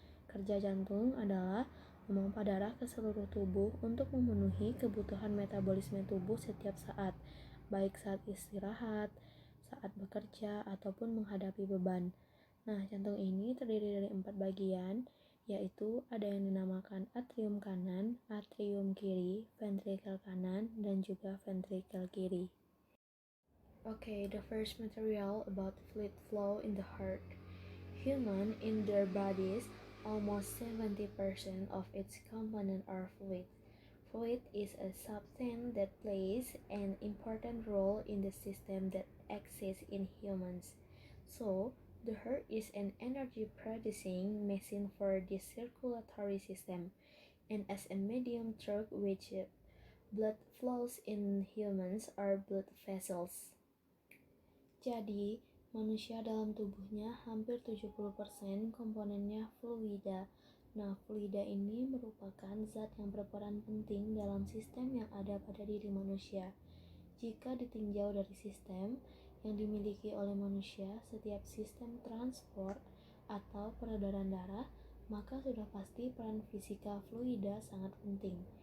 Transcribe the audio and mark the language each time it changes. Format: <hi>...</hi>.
<id>Kerja jantung adalah memompa darah ke seluruh tubuh untuk memenuhi kebutuhan metabolisme tubuh setiap saat, baik saat istirahat, saat bekerja, ataupun menghadapi beban. Nah, jantung ini terdiri dari 4 bagian, yaitu ada yang dinamakan atrium kanan, atrium kiri, ventrikel kanan, dan juga ventrikel kiri.</id> <en>Okay, the first material about fluid flow in the heart. Human in their bodies, almost 70% of its components are fluid. Fluid is a substance that plays an important role in the system that exists in humans. So, the heart is an energy-producing machine for the circulatory system, and as a medium through which blood flows in humans are blood vessels.</en> <id>Jadi, manusia dalam tubuhnya hampir 70% komponennya fluida. Nah, fluida ini merupakan zat yang berperan penting dalam sistem yang ada pada diri manusia. Jika ditinjau dari sistem yang dimiliki oleh manusia, setiap sistem transport atau peredaran darah, maka sudah pasti peran fisika fluida sangat penting.</id>